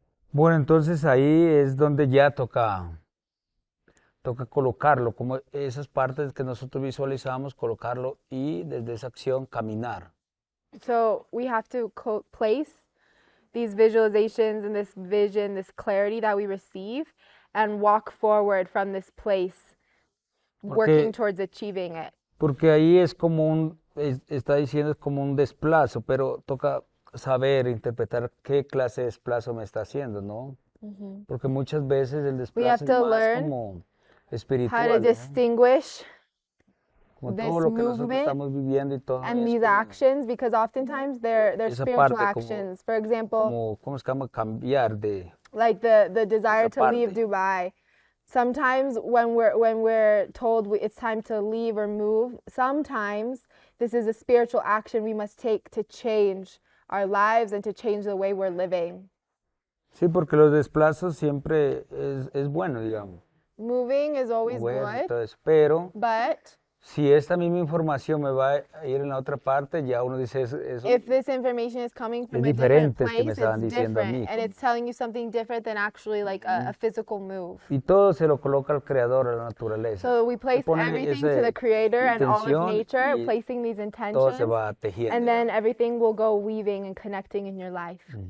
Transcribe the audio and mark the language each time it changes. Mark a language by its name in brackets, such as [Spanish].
[Spanish] Bueno, entonces ahí es donde ya toca colocarlo, como esas partes que nosotros visualizamos, colocarlo y desde esa acción caminar. [English] So we have to place these visualizations and this vision, this clarity that we receive, and walk forward from this place, working towards achieving it. [Spanish] Porque ahí es como está diciendo es como un desplazo, pero toca saber interpretar qué clase de desplazo me está haciendo, ¿no? Porque muchas veces el desplazo es más como espiritual, [English] how to distinguish [Spanish] como todo lo que nosotros estamos viviendo y todo [English] and these actions, because oftentimes they're spiritual actions. For example, [Spanish] ¿cómo se llama? Cambiar de [English] like the desire to leave Dubai. Sometimes when we're told it's time to leave or move, sometimes this is a spiritual action we must take to change our lives and to change the way we're living. [Spanish] Sí, porque los desplazos siempre es bueno, digamos. [English] Moving is always good, [Spanish] pero [English] but [Spanish] si esta misma información me va a ir en la otra parte, ya uno dice eso [English] if this information is coming from a different place, it's different, and it's telling you something different than actually like a physical move. [Spanish] Y todo se lo coloca al creador, a la naturaleza. [English] So we place everything to the creator and all of nature, placing these [Spanish] todo se [English] intentions, [Spanish] va tejiendo. [English] and then everything will go weaving and connecting in your life.